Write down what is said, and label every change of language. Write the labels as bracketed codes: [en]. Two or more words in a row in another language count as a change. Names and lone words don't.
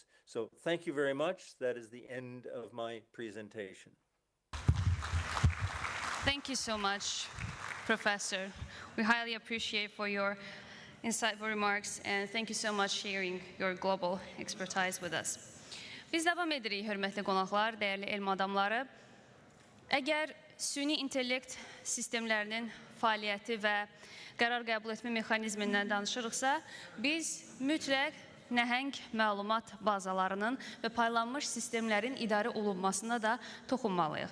[en] So thank you very much. That is the end of my presentation. Thank you so much, Professor. We highly appreciate for your insightful remarks, and thank you so much sharing your global expertise with us. [az] Biz devam edirik, hörmətli qonaqlar, dəyərli elm adamları. Əgər süni intellekt sistemlərinin fəaliyyəti və qərar qəbul etmə mexanizmindən danışırıqsa, biz mütləq nəhəng məlumat bazalarının və paylanmış sistemlərin idarə olunmasına da toxunmalıyıq.